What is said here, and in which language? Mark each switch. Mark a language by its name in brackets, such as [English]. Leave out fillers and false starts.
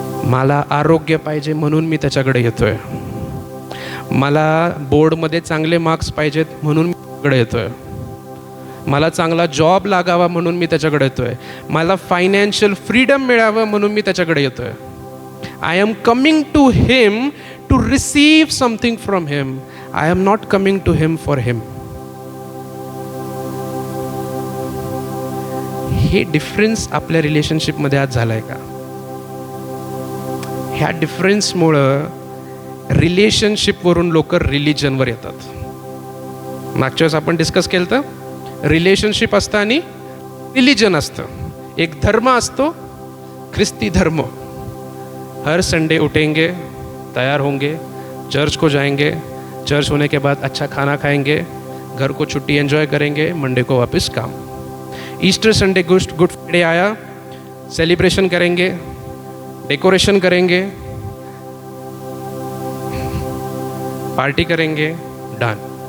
[Marathi] मला आरोग्य पाहिजे म्हणून मी त्याच्याकडे येतोय, मला बोर्डमध्ये चांगले मार्क्स पाहिजेत म्हणून मी त्याच्याकडे येतोय, मला चांगला जॉब लागावा म्हणून मी त्याच्याकडे येतोय, मला फायनान्शियल फ्रीडम मिळावं म्हणून मी त्याच्याकडे येतोय. [English] I am coming to him to receive something from him. I am not coming to him for him. [Marathi] हे डिफरन्स आपल्या रिलेशनशिपमध्ये आज झालाय का? ह्या डिफरन्समुळं रिलेशनशिपवरून लोक रिलिजनवर येतात. मागच्या वेळेस आपण डिस्कस केलं तर रिलेशनशिप असतं आणि रिलिजन असतं. एक धर्म असतो, ख्रिस्ती धर्म. [Hindi] हर संडे उठेंगे, तैयार होंगे, चर्च को जाएंगे, चर्च होने के बाद अच्छा खाना खाएंगे, घर को छुट्टी एंजॉय करेंगे, मंडे को वापस काम. ईस्टर संडे गुड फ्राइडे आया, सेलिब्रेशन करेंगे, डेकोरेशन करेंगे, पार्टी करेंगे, डन.